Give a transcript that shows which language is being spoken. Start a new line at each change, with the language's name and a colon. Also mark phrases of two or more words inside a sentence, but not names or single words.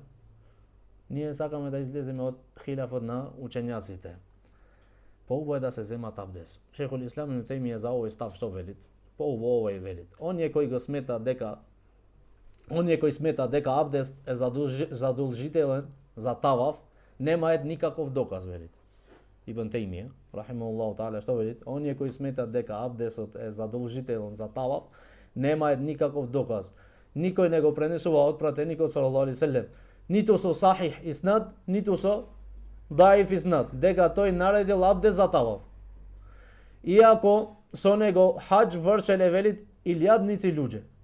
Macedonian: Ние сакаме да излеземе од хилафот на учењаците. Поубаво е да се земат абдес. Шейхул Ислам Ибн Тајмија за овој став што велит? Поубаво овој велит. Оние кои смета дека абдес е задолжителен за таваф, немаат никаков доказ, велит. Ибн Тајмија,
Arabic: رحمه الله تعالى,
Macedonian: што велит? Оние кои сметат дека абдесот е задолжителен за таваф, немаат никаков доказ. Никој не го пренесува од пратеникот
Arabic: صلى الله عليه سلم,
Macedonian: ниту со
Arabic: صحيح إسناد,
Macedonian: ниту со
Arabic: ضعيف إسناد,
Macedonian: дека тој наредил абдес за таваф. Иако со него хаџ вршеле, велит, илјадници луѓе.